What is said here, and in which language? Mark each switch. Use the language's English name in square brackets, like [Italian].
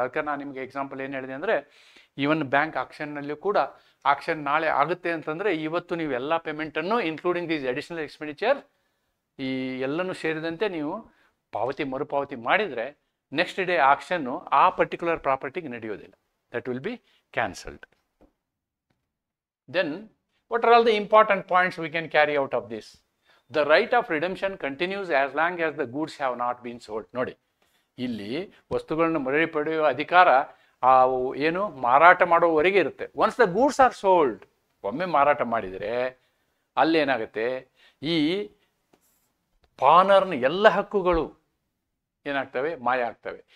[Kannada] ಅದಕ್ಕೆ ನಾನು ನಿಮಗೆ ಎಕ್ಸಾಂಪಲ್ ಏನು ಹೇಳಿದೆ ಅಂದರೆ, ಈವನ್ ಬ್ಯಾಂಕ್ ಆಕ್ಷನ್ನಲ್ಲಿಯೂ ಕೂಡ ಆಕ್ಷನ್ ನಾಳೆ ಆಗುತ್ತೆ ಅಂತಂದರೆ ಇವತ್ತು ನೀವು ಎಲ್ಲ ಪೇಮೆಂಟನ್ನು [English] including these additional expenditure [Kannada] ಈ ಎಲ್ಲನೂ ಸೇರಿದಂತೆ ನೀವು ಮರುಪಾವತಿ ಮಾಡಿದರೆ ನೆಕ್ಸ್ಟ್ ಡೇ ಆಕ್ಷನ್ನು ಆ ಪರ್ಟಿಕ್ಯುಲರ್ ಪ್ರಾಪರ್ಟಿಗೆ ನಡೆಯೋದಿಲ್ಲ. [English] That will be cancelled. Then, what are all the important points we can carry out of this? The right of redemption continues as long as the goods have not been sold. [Kannada] ನೋಡಿ, ಇಲ್ಲಿ ವಸ್ತುಗಳನ್ನು ಮರಳಿ ಪಡೆಯುವ ಅಧಿಕಾರ ಏನು ಮಾರಾಟ ಮಾಡುವವರೆಗೆ ಇರುತ್ತೆ. [English] once the goods are sold, [Kannada] ಒಮ್ಮೆ ಮಾರಾಟ ಮಾಡಿದರೆ ಅಲ್ಲೇನಾಗುತ್ತೆ, ಈ ಪಾನರ್ನ ಎಲ್ಲ ಹಕ್ಕುಗಳು ಏನಾಗ್ತವೆ? ಮಾಯ ಆಗ್ತವೆ.